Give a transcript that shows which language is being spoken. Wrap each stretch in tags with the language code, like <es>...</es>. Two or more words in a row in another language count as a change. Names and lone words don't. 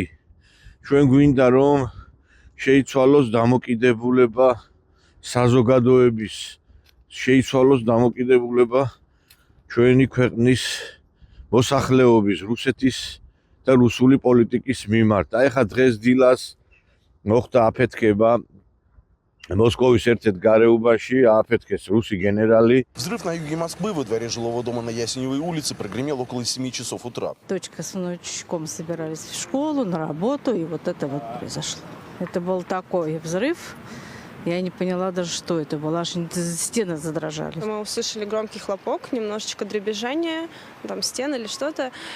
<ka>ჩვენ გვინდა, რომ შეიცვალოს დამოკიდებულება საზოგადოების, შეიცვალოს დამოკიდებულება ჩვენი ქვეყნის მოსახლეობის, რუსეთის და რუსული პოლიტიკის მიმართ. და ეხლა დღეს დილას მოხდა აფეთქება Მოსკოვის ერთ-ერთ გარეუბანში ააფეთქეს რუსი გენერალი.</ka> <ru>Взрыв на юге Москвы во дворе жилого дома на Ясеневой улице прогремел около 7 часов утра. Дочка с внучком собирались в школу, на работу, и вот это вот произошло. Это был такой взрыв. Я не поняла даже, что это было. Аж стены задрожали. Мы услышали громкий хлопок, немножечко дребезжание, там стены или что-то.</ru>